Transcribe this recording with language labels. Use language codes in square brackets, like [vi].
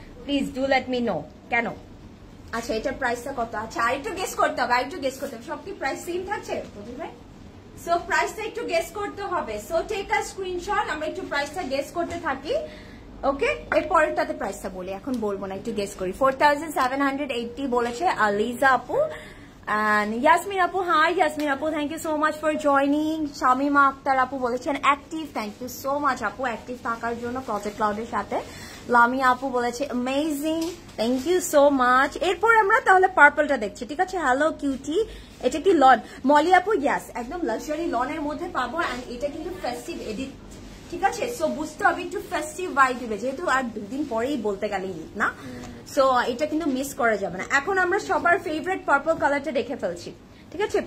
[en] please do let me know [bn] কেন। আচ্ছা এটার প্রাইসটা কত? আচ্ছা আরেকটু গেস করতে হবে, আরেকটু গেস করতে হবে। সব কি প্রাইস সেম থাকছে ভাই? সো প্রাইসটা একটু গেস করতে হবে। সো [en] take a screenshot, [bn] আমরা একটু প্রাইসটা গেস করতে থাকি। ওকে, এর পরেরটাতে প্রাইসটা বলি, এখন বলবো না, একটু গেস করি। 4780 বলেছে আলিজা আপু। [en] And Yasmin Apu, hi Yasmin Apu, thank you so much for joining. [bn] Shamima Akhtar Apu বলেছেন active, [en] thank you so much [bn] আপু active থাকার জন্য প্রজেক্ট ক্লাউডের সাথে। লামিয়া আপু বলেছে amazing, [en] thank you so much. [bn] এরপর আমরা তাহলে পার্পলটা দেখছি, ঠিক আছে? হ্যালো কিউটি, এটা কি লন? মলি আপু ইয়েস, একদম লাক্সারি লনের মধ্যে পাবো। এন্ড এটা কিন্তু ফেস্টিভ এডিট, ঠিক আছে? সো বুঝতে হবে একটু ফেস্টিভ ভাইব দিবে, যেহেতু আর দুদিন পরেই বলতে গেলে ঈদ না। সো এটা কিন্তু মিস করা যাবে না। এখন আমরা সবার ফেভারিট পার্পল কালারটা দেখে ফেলছি, ঠিক আছে?